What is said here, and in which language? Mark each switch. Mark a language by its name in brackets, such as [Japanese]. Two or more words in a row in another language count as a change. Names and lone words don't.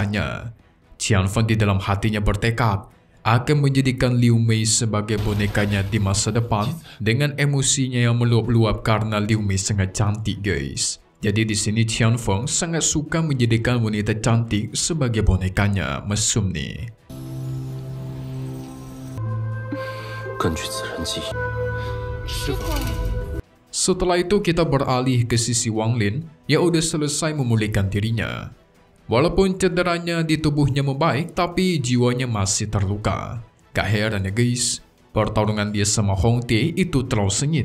[Indonesian] Qian Feng di dalam hatinya bertekad akan menjadikan Liu Mei sebagai bonekanya di masa depan dengan emosinya yang meluap-luap karena Liu Mei sangat cantik guys. Jadi di sini Qianfeng sangat suka menjadikan wanita cantik sebagai bonekanya mesum nih. [Chinese] 根据此人记忆， [Indonesian] Setelah itu kita beralih ke sisi Wang Lin yang udah selesai memulihkan dirinya. Walaupun cederanya di tubuhnya membaik, tapi jiwanya masih terluka. Gak heran ya guys, pertarungan dia sama Hong Tie itu terlalu sengit.